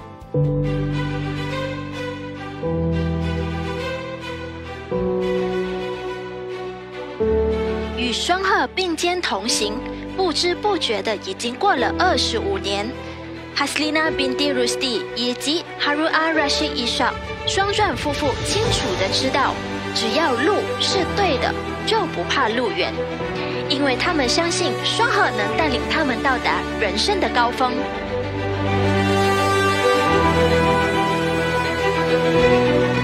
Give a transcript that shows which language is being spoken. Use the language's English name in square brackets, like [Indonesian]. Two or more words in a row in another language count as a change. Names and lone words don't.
[Chinese] 与双鹤并肩同行，不知不觉的已经过了25 年。Haslina binti Rusdi 以及 Haruna Rashid Ishak 双钻夫妇清楚的知道，只要路是对的，就不怕路远，因为他们相信双鹤能带领他们到达人生的高峰。